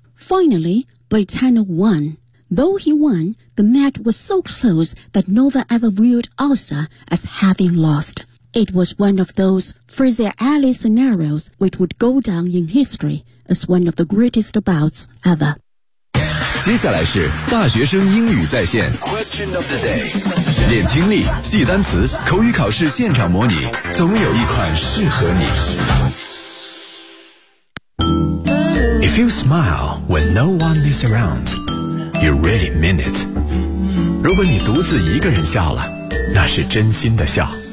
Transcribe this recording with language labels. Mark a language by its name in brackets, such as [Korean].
[English] Finally, Brittano won. Though he won, the match was so close that no one ever viewed Ausa as having lost. It was one of those Fraser Alley scenarios which would go down in history as one of the greatest bouts ever. [Chinese] 接下来是大学生英语在线 [English] Question of the day. [Chinese] 练听力，记单词，口语考试现场模拟，总有一款适合你。 [English] If you smile when no one is around, you really mean it. [Chinese] 如果你独自一个人笑了，那是真心的笑。